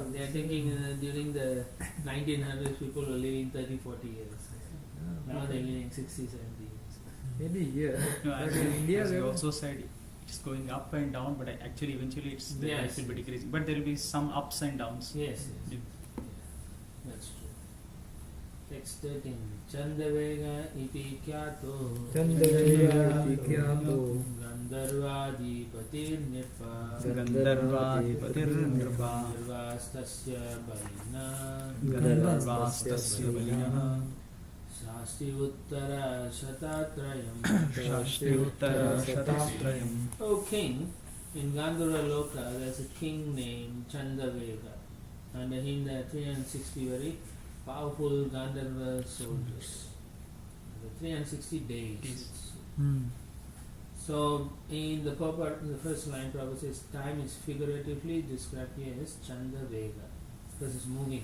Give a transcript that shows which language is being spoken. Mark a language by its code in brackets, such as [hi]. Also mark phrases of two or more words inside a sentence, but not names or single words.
[en] they are thinking during the 1900s people were living 30-40 years. Now they're living 60, 70 years. Maybe here. No, But as in India, as you we also said, it's going up and down, but actually eventually it's the Yes. life will be decreasing. But there will be some ups and downs. Yes, yes. Yeah, that's true. Text 13. [sa] चण्डवेग इति ख्यातो Chandavega गन्धर्वाधिपतिर् नृप Gandharvadipatirnirva नृपस्तस्य बलिना गन्धर्वास्तस्य बलिना षष्टि उत्तर शतत्रयम् षष्टि उत्तर शतत्रयम्. [en] O king, in Gandharva Loka there's a king named Chandavega. Under him there are 360 very powerful Gandharva soldiers. The 360 days. So in the purport, in the first line, Prabhupada says time is figuratively described here as Chandavega, because it's moving.